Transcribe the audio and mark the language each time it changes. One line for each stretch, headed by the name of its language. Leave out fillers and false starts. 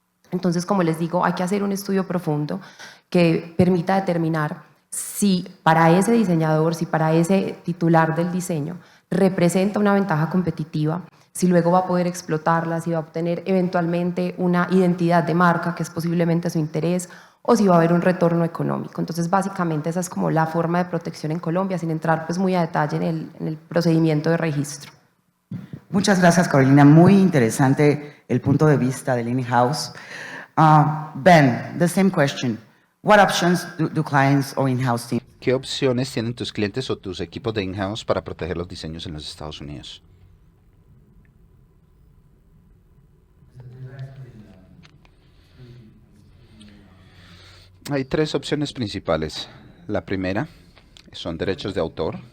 Spanish: Entonces, como les digo, hay que hacer un estudio profundo que permita determinar si para ese diseñador, si para ese titular del diseño representa una ventaja competitiva, si luego va a poder explotarla, si va a obtener eventualmente una identidad de marca, que es posiblemente su interés, o si va a haber un retorno económico. Entonces, básicamente esa es como la forma de protección en Colombia, sin entrar pues muy a detalle en el procedimiento de registro. Muchas gracias, Carolina. Muy interesante el punto de vista del in-house.
English: Ben, the same question. What options do clients or in-house teams?
Spanish: ¿Qué opciones tienen tus clientes o tus equipos de in-house para proteger los diseños en los Estados Unidos? Hay tres opciones principales. La primera son derechos de autor.